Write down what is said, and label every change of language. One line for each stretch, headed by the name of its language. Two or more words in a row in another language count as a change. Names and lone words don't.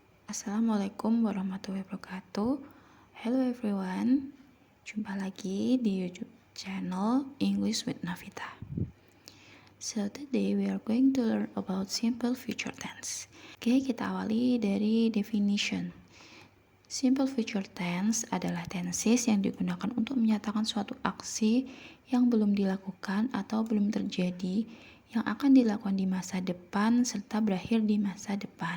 Arabic: السلام عليكم ورحمة الله وبركاته.
English: Hello everyone,
Indonesian: jumpa lagi di
English: YouTube channel
Indonesian: English with Navita.
English: So today we are going to learn about simple future tense.
Indonesian: Oke, kita awali dari definition.
English: Simple future tense
Indonesian: adalah tenses yang digunakan untuk menyatakan suatu aksi yang belum dilakukan atau belum terjadi, yang akan dilakukan di masa depan serta berakhir di masa depan.